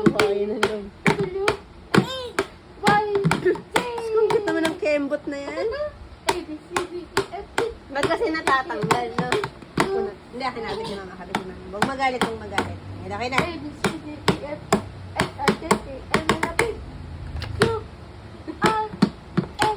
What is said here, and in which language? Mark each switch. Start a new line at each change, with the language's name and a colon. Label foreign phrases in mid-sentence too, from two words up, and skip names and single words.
Filipino: Ayun ang loob.
English: W, X, Y, Z.
Filipino: Ang cute naman ng kembot na yan.
English: A, B, C, D, E, F, G.
Filipino: Ba't kasi natatanggal, no? Hindi, akin natin si mama. Kapit si mama. Huwag magalit, huwag magalit. Akin na.
English: A, B, C, D, E, F, X, Y, Z, A, M, N, O, P, Q, R, S,